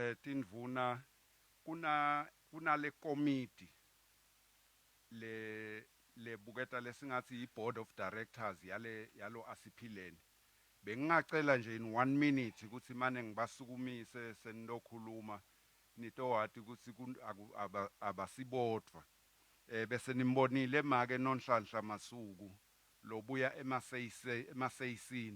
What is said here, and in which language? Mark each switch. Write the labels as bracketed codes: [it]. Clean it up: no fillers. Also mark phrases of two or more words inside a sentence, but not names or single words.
[ss] tindvuna kuna le committee le buketa lesingathi i- [en] board of directors [ss] yalo asiphileni. Bengingacela nje [en] in 1 minute [ss] ukuthi manje ngibasukumise senilokhuluma nitowati ukuthi abasibodwa. Bese nimbonile make nonhlanhla Masuku lobuya emaseyisini.